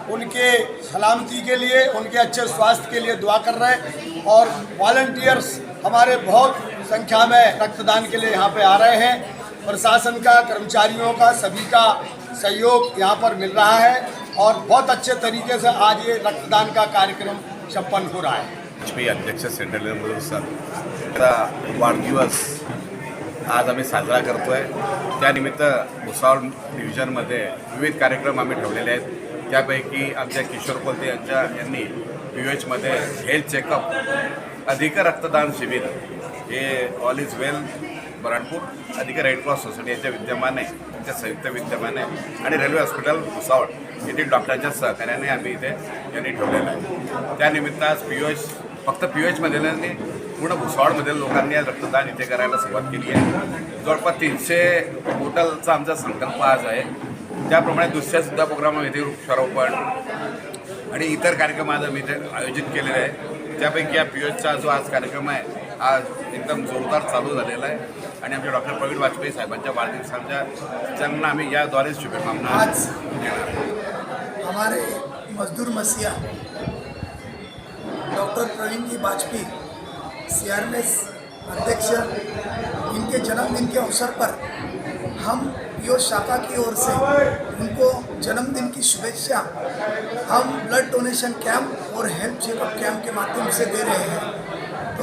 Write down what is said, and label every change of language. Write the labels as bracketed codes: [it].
[hi] उनके सलामती के लिए, उनके अच्छे स्वास्थ्य के लिए दुआ कर रहे हैं और वॉलंटियर्स हमारे बहुत संख्या में रक्तदान के लिए यहाँ पे आ रहे हैं। प्रशासन का, कर्मचारियों का, सभी का सहयोग यहाँ पर मिल रहा है और बहुत अच्छे तरीके से आज ये रक्तदान का कार्यक्रम संपन्न हो रहा है। [mr] वाजपेयी अध्यक्ष सेंट्रल रेल्वे मजदूर संघ वाढदिवस आज आम्ही साजरा करतो आहे। त्यानिमित्त भुसावळ डिव्हिजनमध्ये विविध कार्यक्रम आम्ही ठेवलेले आहेत। त्यापैकी आमच्या किशोर कोलते यांनी POHमध्ये हेल्थ चेकअप, अधिक रक्तदान शिबिर हे ऑल इज वेल बराणपूर अधिक रेड क्रॉस सोसायटी यांच्या विद्यमाने, त्यांच्या संयुक्त विद्यमाने आणि रेल्वे हॉस्पिटल भुसावळ येथील डॉक्टरांच्या सहकार्याने आम्ही इथे यांनी ठेवलेलं आहे। त्यानिमित्त आज फक्त POHमध्ये नाही, पूर्ण भुसावळमधील लोकांनी आज रक्तदान इथे करायला सुरुवात केली आहे। जवळपास 300 टोटलचा आमचा संकल्प आज आहे। त्याप्रमाणे दुसऱ्यासुद्धा प्रोग्राम इथे वृक्षारोपण आणि इतर कार्यक्रम आज आम्ही इथे आयोजित केलेले आहे। त्यापैकी या POHचा जो आज कार्यक्रम आहे आज एकदम जोरदार चालू झालेला आहे आणि आमच्या डॉक्टर प्रवीण वाजपेयी साहेबांच्या वाढदिवसाच्या त्यांना आम्ही याद्वारे शुभकामना [hi] आज हमारे मजदूर मसीहा डॉक्टर प्रवीण जी वाजपेयी CRMS अध्यक्ष, इनके जन्मदिन के अवसर पर हम पिओच शाखा की ओर से उनको जन्मदिन की शुभेच्छा हम ब्लड डोनेशन कैंप और हेल्थ चेकअप कैंप के माध्यम से दे रहे हैं।